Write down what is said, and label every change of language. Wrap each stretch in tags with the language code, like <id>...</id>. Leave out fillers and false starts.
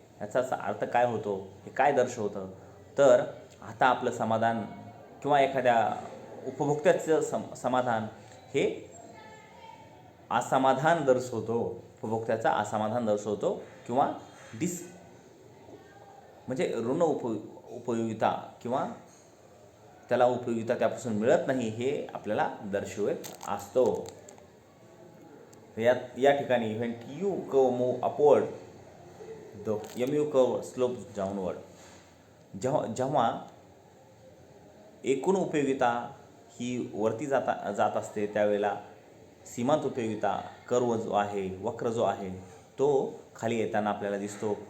<mr>याचा अर्थ काय होतो, हे काय दर्शवतं, तर आता आपलं समाधान किंवा एखाद्या उपभोक्त्याचं समाधान हे असमाधान दर्शवतो. उपभोक्त्याचा असमाधान दर्शवतो किंवा म्हणजे ऋण उपयोगिता किंवा त्याला उपयोगिता त्यापासून मिळत नाही हे आपल्याला दर्शवत असतो. या ठिकाणी</mr> <en>when TU curve move upward, the MU curve slopes downward.</en> <mr>जेव्हा एकूण उपयोगिता ही वरती जात असते त्यावेळेला सीमांत उपयोगिता कर्व जो आहे वक्र जो आहे तो खाली येताना आपल्याला दिसतो.</mr>